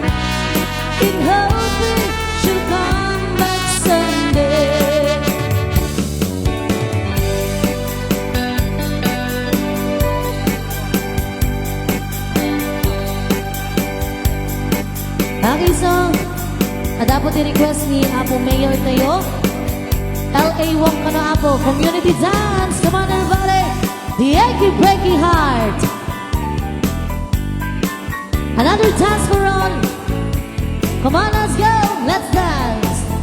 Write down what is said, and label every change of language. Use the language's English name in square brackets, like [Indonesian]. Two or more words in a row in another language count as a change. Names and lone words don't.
[English] In hoping she'll come back someday. Okay, so, [Filipino] dapat i-request ni Apo Mayor tayo. L.A. Wong ka na, Apo. [English] Community dance. Come on, everybody. The Achy Breaky Heart. Another dance for all. Come on, let's go. Let's dance.